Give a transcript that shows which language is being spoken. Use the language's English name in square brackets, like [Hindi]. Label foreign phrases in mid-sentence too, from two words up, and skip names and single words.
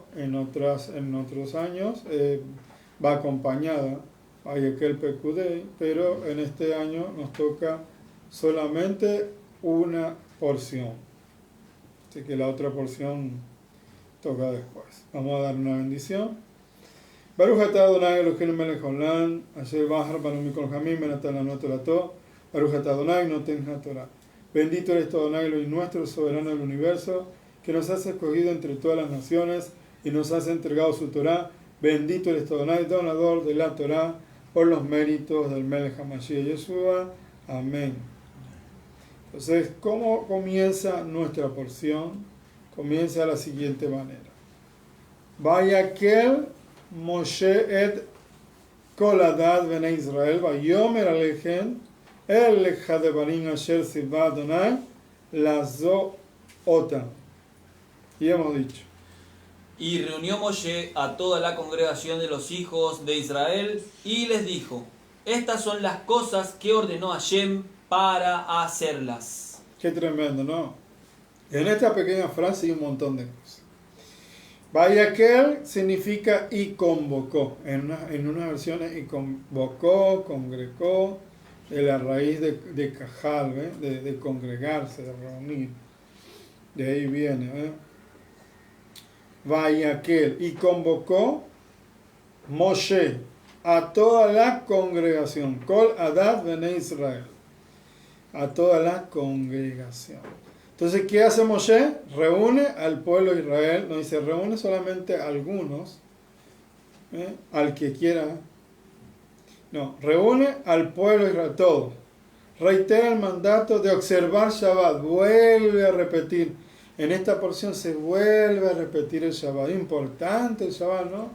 [Spanish] En otros años va acompañada a Yekel Pekudei, pero en este año nos toca solamente una porción. Así que la otra porción toca después. Vamos a dar una bendición. [Hebrew] ברוך אתה אדוני אלוהינו מלך העולם, אשר בחר בנו מכל העמים ונתן לנו תורתו, ברוך אתה אדוני נותן התורה. [Spanish] Bendito eres tú, Adonai Elohim nuestro, soberano del universo, que nos has escogido entre todas las naciones y nos has entregado su Torah. Bendito eres tú, Adonai, donador de la Torah, por los méritos del Melech HaMashiach Yeshua. Amén. Entonces, ¿cómo comienza nuestra porción? Comienza de la siguiente manera. [Hebrew] ויקהל משה את כל עדת בני ישראל ויאמר אליהם אלה הדברים אשר צוה אדוני לעשת אתם. [Spanish] Y hemos dicho. Y reunió Moshe a toda la congregación de los hijos de Israel y les dijo: estas son las cosas que ordenó Hashem para hacerlas. Qué tremendo, ¿no? En esta pequeña frase hay un montón de cosas. Vayakel significa y convocó. En unas versiones y convocó, congregó, de la raíz de cajal, de congregarse, de reunir. De ahí viene. Vayakel y convocó Moshe a toda la congregación. [Hebrew] כל עדת בני ישראל. [Spanish] A toda la congregación. Entonces, ¿qué hace Moshe? Reúne al pueblo de Israel, no dice reúne solamente a algunos, al que quiera, no, reúne al pueblo de Israel, todo. Reitera el mandato de observar Shabbat, vuelve a repetir, en esta porción se vuelve a repetir el Shabbat, importante el Shabbat, ¿no?